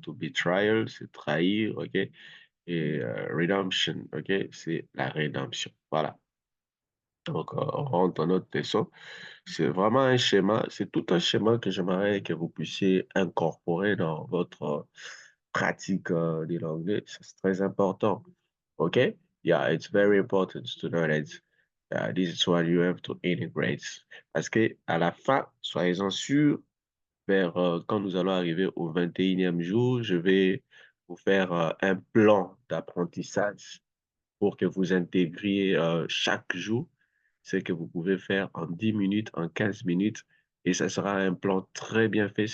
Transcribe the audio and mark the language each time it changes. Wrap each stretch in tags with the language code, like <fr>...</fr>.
<fr>To betrayal, c'est trahir, OK? Et redemption, OK? C'est la rédemption. Voilà. Donc, on rentre dans notre leçon. C'est vraiment un schéma, c'est tout un schéma que j'aimerais que vous puissiez incorporer dans votre pratique de l'anglais. C'est très important. OK?</fr> <en>Yeah, it's very important to know that this is what you have to integrate.</en> <fr>Parce que à la fin, soyez-en sûrs, vers quand nous allons arriver au 21e jour, je vais vous faire un plan d'apprentissage pour que vous intégriez chaque jour ce que vous pouvez faire en 10 minutes, en 15 minutes, et ça sera un plan très bien fait.</fr>